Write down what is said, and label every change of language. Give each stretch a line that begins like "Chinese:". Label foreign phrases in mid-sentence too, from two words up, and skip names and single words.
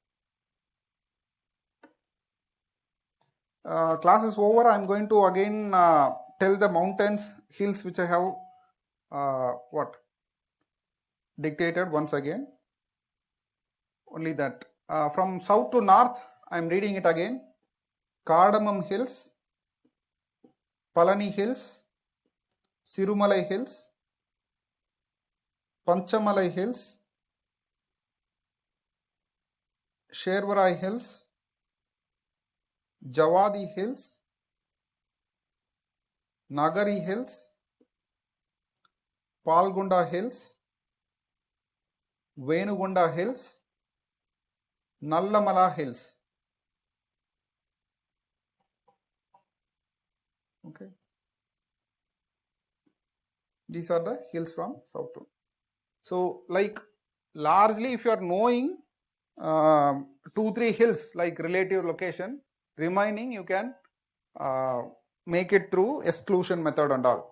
English: Class is over. I'm going to again tell the mountains, hills which I have dictated once again. Only that. From south to north, I'm reading it again. Cardamom Hills, Palani Hills, Sirumalai Hills, Panchamalai Hills, Shervarai Hills, Javadi Hills, Nagari Hills, Palgonda Hills, Venugonda Hills, Nallamala Hills. Okay. These are the hills from south to. So like largely if you are knowing 2-3 hills like relative location, remaining you can make it through exclusion method and all.